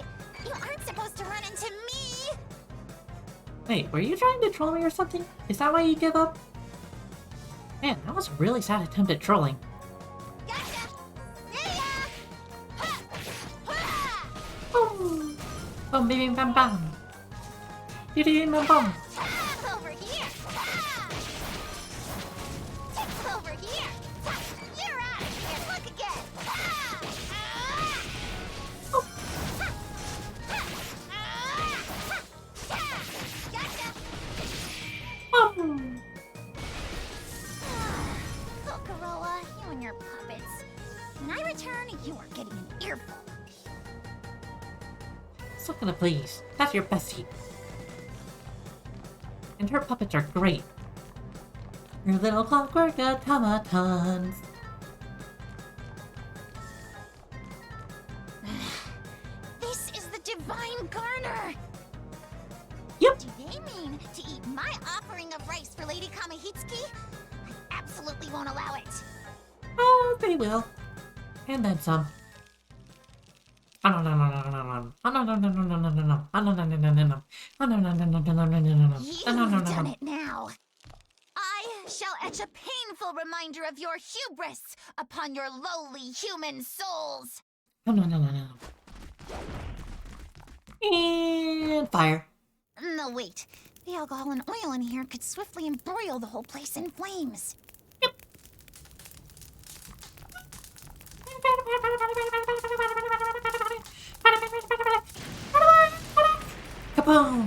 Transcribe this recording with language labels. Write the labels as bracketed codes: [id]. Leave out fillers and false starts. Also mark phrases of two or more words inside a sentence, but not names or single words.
[en] You aren't supposed to run into me! Wait, were you trying to troll me or something? Is that why you give up? Man, that was a really sad attempt at trolling. Gotcha! Yeah! Ha! Ha! Boom! Boom, bim, bam, bam. Bim, bam, bam. Ah, over here! Ah! Tickle over here! Ah, you're out of here! Look again! Ah! Ah! Oh, Ha! Ha! Ah! Ha! Ah! Gotcha! boom. Kokoroa, you and your puppets. When I return, you are getting an earful. Sakuna, please. That's your bestie. And her puppets are great. Your little clockwork automatons. This is the Divine Garner! Yep. Do they mean to eat my offering of rice for Lady Kamihitsuki? I absolutely won't allow it. Oh, they will. And then some. Oh, no, no, no, no, no, no. Oh, no, no, no, no, no, no, no, no. Oh, no, no, no, no, no, no. Oh, no, no, no, no, no, no, no, no, no. You've Oh, no, no, no, done no. it now. I shall etch a painful reminder of your hubris upon your lowly human souls. Oh, no, no, no, no. And fire. No, wait. The alcohol and oil in here could swiftly embroil the whole place in flames. Kaboom!